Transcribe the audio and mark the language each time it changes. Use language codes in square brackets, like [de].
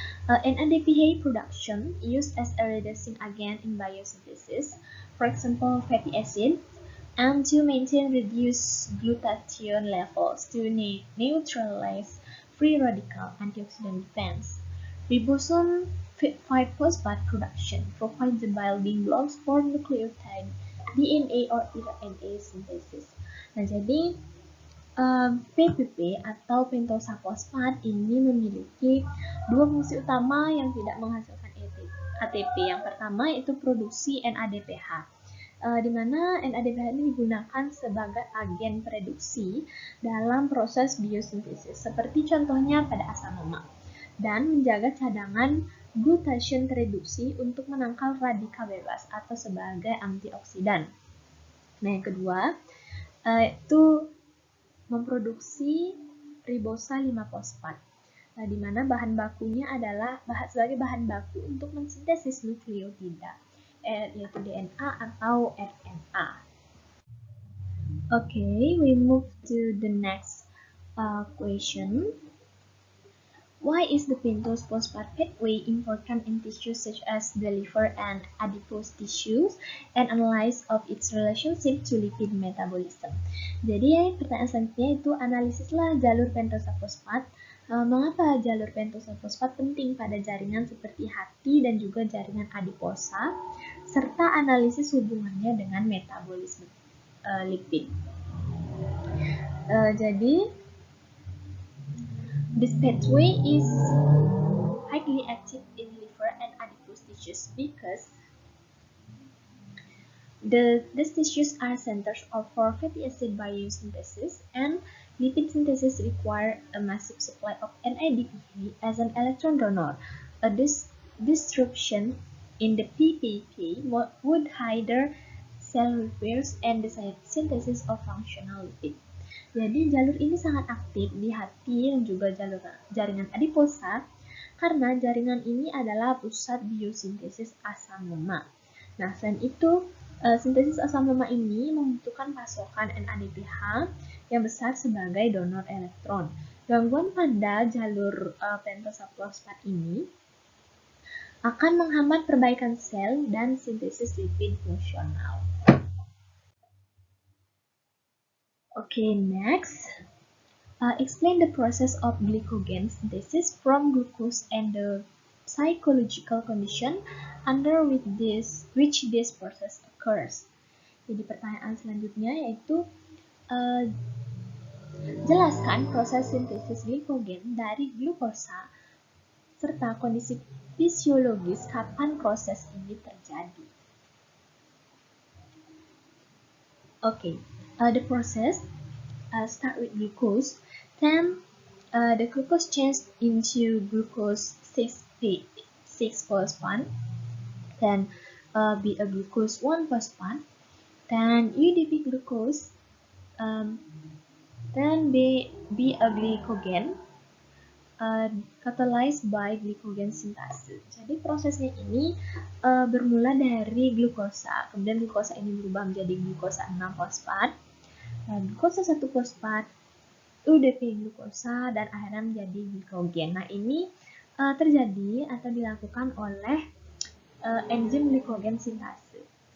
[en] NADPH production used as a reducing agent in biosynthesis, for example fatty acid, and to maintain reduced glutathione levels to neutralize free radical antioxidant defense. Ribosome 5-phosphate production provides the building blocks for nucleotide DNA or RNA synthesis. [id] Nah, jadi PPP atau pentosa fosfat ini memiliki dua fungsi utama yang tidak menghasilkan ATP. Yang pertama yaitu produksi NADPH. Di mana NADPH ini digunakan sebagai agen produksi dalam proses biosintesis, seperti contohnya pada asam lemak, dan menjaga cadangan glutathione tereduksi untuk menangkal radikal bebas atau sebagai antioksidan. Nah, yang kedua itu memproduksi ribosa 5-fosfat, di mana bahan bakunya adalah sebagai bahan baku untuk mensintesis nukleotida, yaitu DNA atau RNA. [en] Okay, we move to the next question. Why is the pentose phosphate pathway important in tissues such as the liver and adipose tissues, and analysis of its relationship to lipid metabolism? [id] Jadi pertanyaan selanjutnya itu analisislah jalur pentosa fosfat. Mengapa jalur pentosa fosfat penting pada jaringan seperti hati dan juga jaringan adiposa, serta analisis hubungannya dengan metabolisme lipid. [en] Jadi this pathway is highly active in liver and adipose tissues because these tissues are centers for fatty acid biosynthesis, and lipid synthesis require a massive supply of NADPH as an electron donor. A disruption in the PPP would hinder cell repairs and the synthesis of functional lipid. [id] Jadi jalur ini sangat aktif di hati dan juga jaringan adiposa karena jaringan ini adalah pusat biosintesis asam lemak. Nah, selain itu, sintesis asam lemak ini membutuhkan pasokan NADPH yang besar sebagai donor elektron. Gangguan pada jalur pentosa fosfat ini akan menghambat perbaikan sel dan sintesis lipid fungsional. [en] Okay, next. Explain the process of glycogen synthesis from glucose and the psychological condition under which this process occurs. [id] Jadi pertanyaan selanjutnya yaitu jelaskan proses sintesis glikogen dari glukosa serta kondisi fisiologis kapan proses ini terjadi. [en] Okay, the process start with glucose, then the glucose changes into glucose 6-phosphate, then be a glucose 1-phosphate, then UDP glucose, then be a glycogen, catalyzed by glycogen synthesis. [id] Jadi prosesnya ini bermula dari glukosa, kemudian glukosa ini berubah menjadi glukosa 6-fosfat, glukosa 1-fosfat, UDP glukosa, dan akhirnya menjadi glikogen. Nah, ini terjadi atau dilakukan oleh enzim glycogen synthesis.